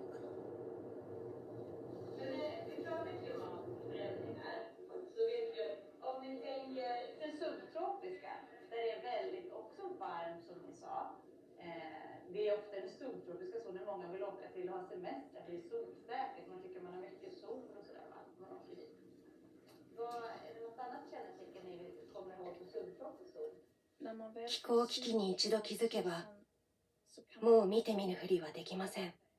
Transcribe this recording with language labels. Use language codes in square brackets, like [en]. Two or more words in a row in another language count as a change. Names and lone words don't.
[sv] Om ni tänker det subtropiska, där det är väldigt också varmt som ni sa. Det är ofta det subtropiska så när många vill åka till och ha semester. Det är solsäkert, man tycker man har mycket sol och sådär. Man åker dit. Är det något annat kännetecken ni kommer ihåg för subtropisk sol? [ja] 気候危機に一度気づけば、もう見て見ぬふりはできません。